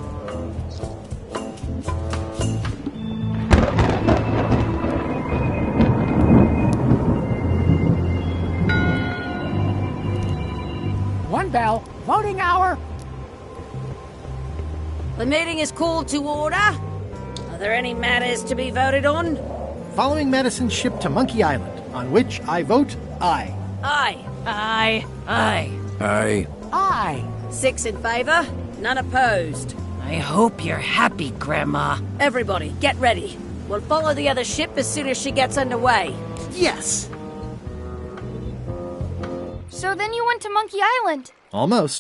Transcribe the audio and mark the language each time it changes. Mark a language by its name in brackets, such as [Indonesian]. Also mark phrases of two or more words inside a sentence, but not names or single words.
[English] One bell. Voting hour. The meeting is called to order. there any matters to be voted on? Following Madison's ship to Manki Ailänd, on which I vote aye. Aye. Aye. Aye. Aye. Aye. 6 in favour, none opposed. I hope you're happy, Grandma. Everybody, get ready. We'll follow the other ship as soon as she gets underway. Yes! So then you went to Manki Ailänd. Almost.